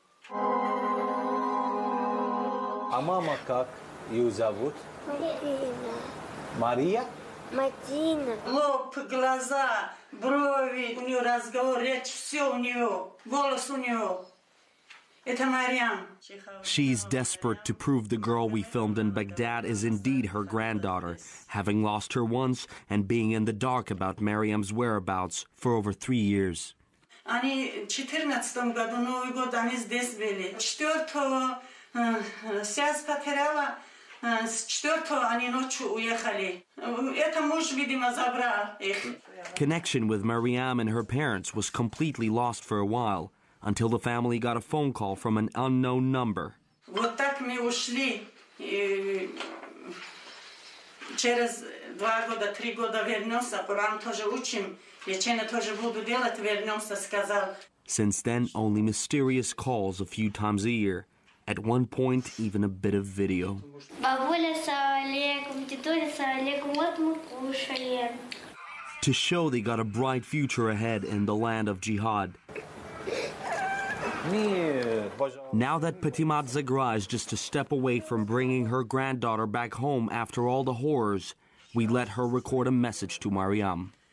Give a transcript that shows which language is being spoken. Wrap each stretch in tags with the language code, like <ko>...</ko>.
<ru>А мама как ее зовут? Марина. Мария? Мадина. Лоб, глаза, брови, у нее разговор, речь, все у нее, голос у нее. Это Мариам.</ru> <en>She's desperate to prove the girl we filmed in Baghdad is indeed her granddaughter, having lost her once and being in the dark about Mariam's whereabouts for over 3 years.</en> <ru>Они в 2014 году, Новый год, они здесь были. 4-го связь потеряла, с 4-го они ночью уехали. Это муж, видимо, забрал их.</ru> <en>Connection with Mariam and her parents was completely lost for a while, until the family got a phone call from an unknown number.</en> <ru>Вот так мы ушли. Через 2 года, 3 года вернемся. Коран тоже учим. Лечение тоже буду делать, вернемся, сказал.</ru> <en>Since then, only mysterious calls a few times a year. At one point, even a bit of video.</en> <ru>Бабуля, салам алейкум, тетуля, салам алейкум, вот мы кушаем.</ru> <en>To show they got a bright future ahead in the land of jihad. Now that Patimat Zagra is just a step away from bringing her granddaughter back home after all the horrors, we let her record a message to Mariam.</en>